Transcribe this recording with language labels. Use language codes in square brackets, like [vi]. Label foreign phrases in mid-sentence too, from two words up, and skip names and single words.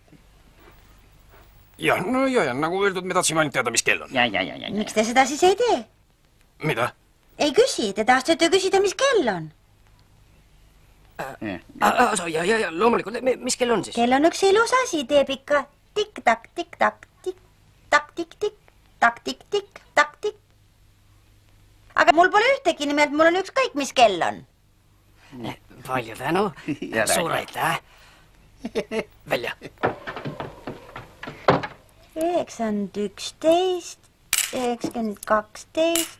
[et] Ja, nagu öeldud, me tahtsime ainult teada, mis kell on. Ja. Miks te seda siis ei tee? Mida? Ei küsi, te tahtsite küsida, mis kell on. Ja, loomulikult, mis kell on siis? Kell on üks ilus asi, teeb ikka tikk-takk, tikk-takk, tikk-takk, tikk-tikk, takk-tikk-tikk, takk-tikk. Aga mul pole ühtegi, nimelt mul on ükskõik, mis kell on. Palju tänu. Suur aitäh. Välja. 9, 11, 12.